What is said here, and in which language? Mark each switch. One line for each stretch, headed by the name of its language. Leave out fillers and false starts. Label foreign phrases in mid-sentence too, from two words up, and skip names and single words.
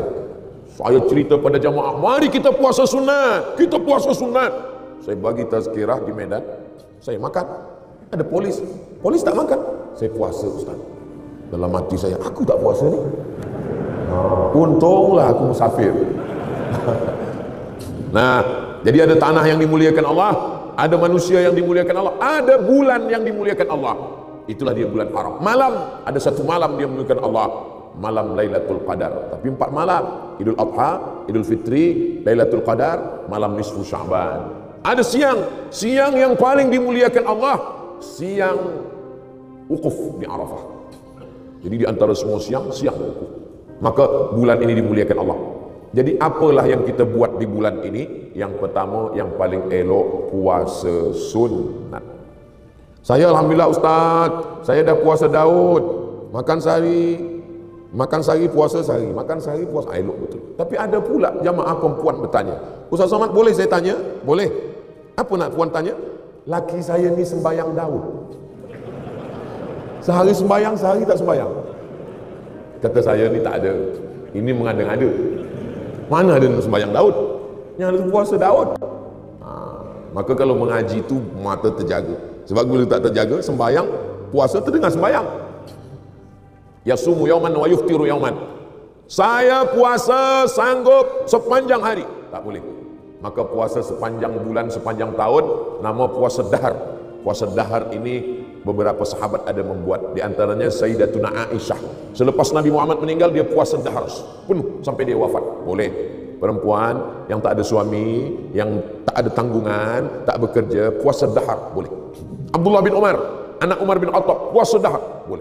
Malay: Saya cerita pada jamaah, mari kita puasa sunat. Kita puasa sunat. Saya bagi tazkirah di Medan. Saya makan. Ada polis. Polis tak makan. Saya puasa Ustaz. Dalam hati saya, aku tak puasa ni. Untunglah aku musafir. Nah, jadi ada tanah yang dimuliakan Allah, ada manusia yang dimuliakan Allah, ada bulan yang dimuliakan Allah. Itulah dia bulan haram. Malam, ada satu malam dia memuliakan Allah, malam Lailatul Qadar. Tapi 4 malam, Idul Adha, Idul Fitri, Lailatul Qadar, malam nisfu Sya'ban. Ada siang yang paling dimuliakan Allah, siang wukuf di Arafah. Jadi di antara semua siang wukuf. Maka bulan ini dimuliakan Allah. Jadi apalah yang kita buat di bulan ini? Yang pertama, yang paling elok, puasa sunat. Saya alhamdulillah Ustaz, saya dah puasa Daud, makan sehari puasa sehari, makan sehari puasa, elok betul. Tapi ada pula jamaah perempuan bertanya, Ustaz Somad boleh saya tanya? Boleh. Apa nak puan tanya? Laki saya ni sembahyang Daud, sehari sembahyang, sehari tak sembahyang. Kata saya ni tak ada, ini mengada-ngada. Mana ada sembahyang Daud? Yang ada puasa Daud. Maka kalau mengaji tu mata terjaga. Sebab bila tak terjaga, sembahyang, puasa terdengar sembahyang.
Arabic: يصوم يوما ويفطر يوما.
Malay: Saya puasa sanggup sepanjang hari. Tak boleh. Maka puasa sepanjang bulan, sepanjang tahun, nama puasa dahar. Puasa dahar ini beberapa sahabat ada membuat, di antaranya Sayyidatuna Aisyah. Selepas Nabi Muhammad meninggal, dia puasa dahar penuh sampai dia wafat. Boleh. Perempuan yang tak ada suami, yang tak ada tanggungan, tak bekerja, puasa dahar boleh. Abdullah bin Umar, anak Umar bin Khattab, puasa dahar boleh.